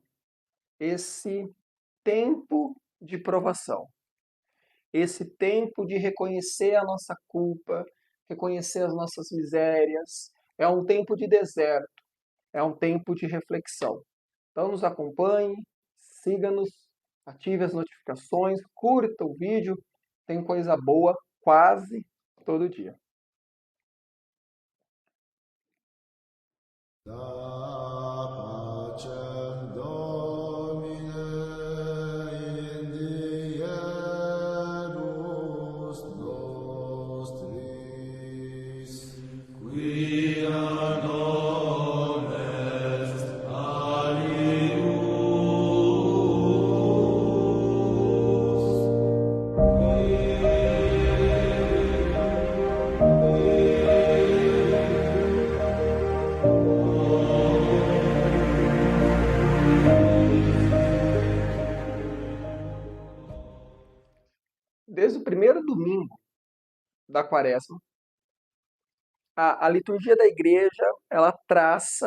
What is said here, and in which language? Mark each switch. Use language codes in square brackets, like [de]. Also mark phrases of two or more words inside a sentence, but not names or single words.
[pt] Esse tempo de provação, esse tempo de reconhecer a nossa culpa, reconhecer as nossas misérias. É um tempo de deserto, é um tempo de reflexão. Então nos acompanhe, siga-nos, ative as notificações, curta o vídeo, tem coisa boa quase todo dia. [la] Pacem Domine in diebus nostris, quia non est [pt] Desde o primeiro domingo da Quaresma, a liturgia da igreja, ela traça,